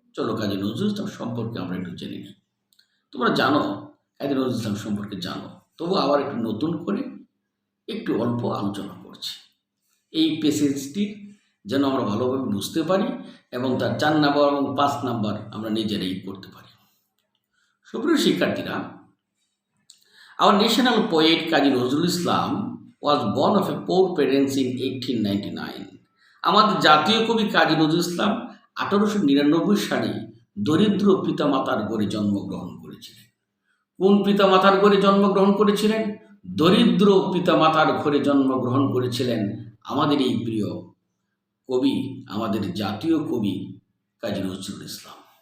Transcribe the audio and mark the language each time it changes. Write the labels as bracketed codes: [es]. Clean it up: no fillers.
[bn] চলো কাজী নজরুল ইসলাম সম্পর্কে আমরা একটু জেনে নিই। তোমরা জানো, কাজী নজরুল ইসলাম সম্পর্কে জানো, তবু আবার একটু নতুন করে একটু অল্প আলোচনা করছি, এই পেসেজটির যেন আমরা ভালোভাবে বুঝতে পারি এবং তার 4 নাম্বার এবং 5 নাম্বার আমরা নিজেরাই করতে পারি। সুপ্রিয় শিক্ষার্থীরা, [en] our national poet Kazi Nazrul Islam was born of a poor parents in 1899. [bn] আমাদের জাতীয় কবি কাজী নজরুল ইসলাম 1899 সালে দরিদ্র পিতামাতার ঘরে জন্মগ্রহণ করেছিলেন। কোন পিতামাতার ঘরে জন্মগ্রহণ করেছিলেন? দরিদ্র পিতামাতার ঘরে জন্মগ্রহণ করেছিলেন আমাদের এই প্রিয় কবি, আমাদের জাতীয় কবি কাজী নজরুল ইসলাম।